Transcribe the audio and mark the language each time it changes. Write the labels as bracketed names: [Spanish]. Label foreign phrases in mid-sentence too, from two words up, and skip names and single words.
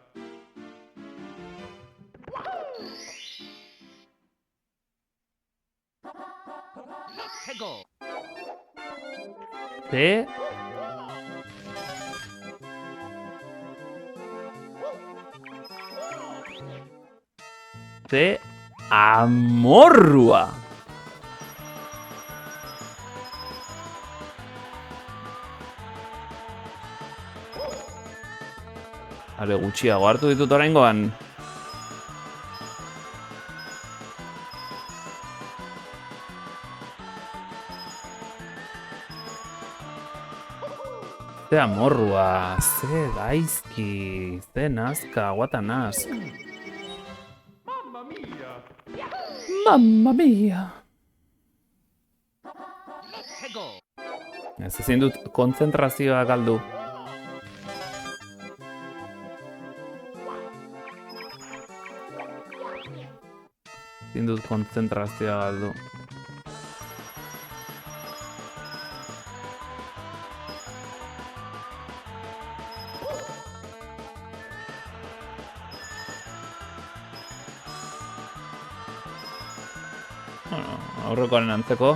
[English] Let's go! [Basque] Ze? Ze amorrua! Are gutxiago hartu ditut oraingoan. Ze amorrua, ze gaizki, ze nazka, guata naz. [Italian] Mamma mia! Mamma mia. [English] Let's go! [Basque] Ez ezin dut kontzentrazioa galdu. Ezin dut kontzentrazioa galdu. Bueno, aurrekoaren antzeko.